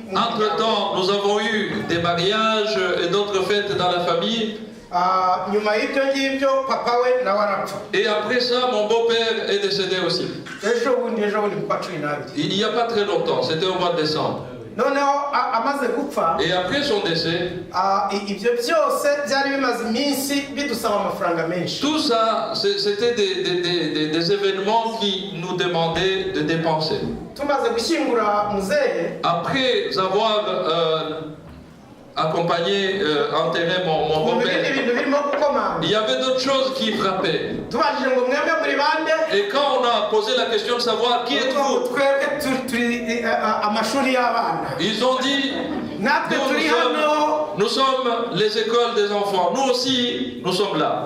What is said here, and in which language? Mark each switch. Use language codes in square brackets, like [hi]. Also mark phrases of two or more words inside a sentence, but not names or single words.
[fr] Entre-temps, nous avons eu des mariages et d'autres fêtes dans la famille. [rw] nyuma y'ibyo ngibyo papa we nawe arapfa. [fr] Et après ça, mon beau-père est décédé aussi. [rw] ejo bundi mu kwa cumi n'abiri. [fr] Il n'y a pas très longtemps, c'était au mois de décembre. [rw] noneho amaze gupfa. [fr] Et après son décès, [rw] ibyo byose byari bimaze iminsi bidusaba amafaranga menshi. [fr] tout ça, c'était des événements qui nous demandaient de dépenser. [rw] tumaze gushyingura muzehe. [fr] Après avoir accompagné, enterré mon beau-père, il y avait d'autres choses qui frappaient. Et quand on a posé la question de savoir qui êtes-vous, ils ont dit, nous sommes les écoles des enfants, nous aussi, nous sommes là.